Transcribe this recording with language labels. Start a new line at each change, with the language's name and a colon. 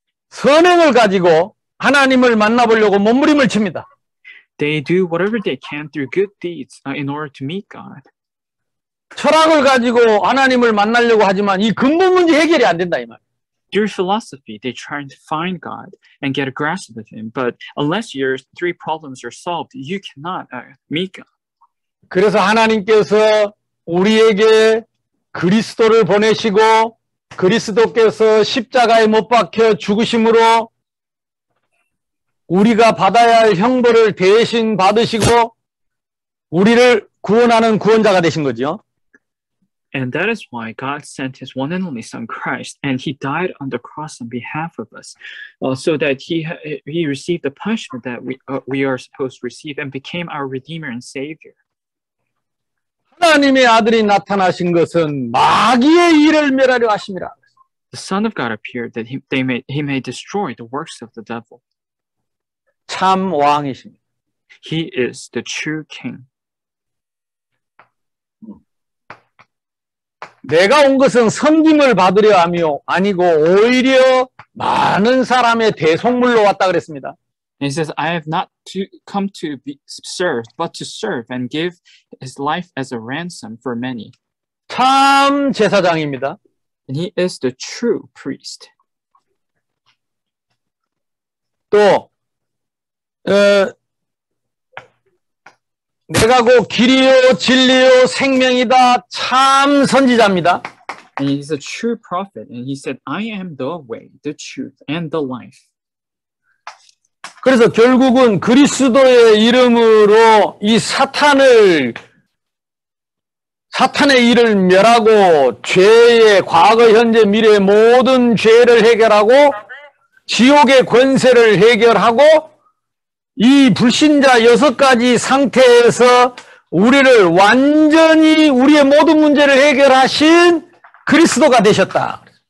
Korean: 선행을 가지고 하나님을 만나보려고 몸부림을 칩니다.
English: They do whatever they can through good deeds in order to meet God.
Korean: 철학을 가지고 하나님을 만나려고 하지만 이 근본 문제 해결이 안 된다 이 말.
English: Through philosophy, they try to find God and get a grasp of Him. But unless your three problems are solved, you cannot meet God.
Korean: 그래서 하나님께서 우리에게 그리스도를 보내시고 그리스도께서 십자가에 못 박혀 죽으심으로 우리가 받아야 할 형벌을 대신 받으시고 우리를 구원하는 구원자가 되신 거죠.
English: And that is why God sent His one and only Son, Christ, and He died on the cross on behalf of us, so that He received the punishment that we are supposed to receive and became our Redeemer and Savior.
Korean: 하나님의 아들이 나타나신 것은 마귀의 일을 멸하려 하심이라.
English: The Son of God appeared that He may destroy the works of the devil.
Korean: 참 왕이십니다.
English: He is the true King.
Korean: 내가 온 것은 섬김을 받으려 하며 아니고 오히려 많은 사람의 대속물로 왔다 그랬습니다.
English: And he says, I have not come to be served, but to serve and give his life as a ransom for many.
Korean: 참 제사장입니다.
English: And he is the true priest.
Korean: 또 내가 곧 길이요 진리요 생명이다. 참 선지자입니다.
English: And he's a true prophet. And he said, I am the way, the truth, and the life.
Korean: 그래서 결국은 그리스도의 이름으로 이 사탄의 일을 멸하고 죄의 과거, 현재, 미래의 모든 죄를 해결하고 지옥의 권세를 해결하고 이 불신자 6가지 상태에서 우리를 완전히 우리의 모든 문제를 해결하신 그리스도가 되셨다.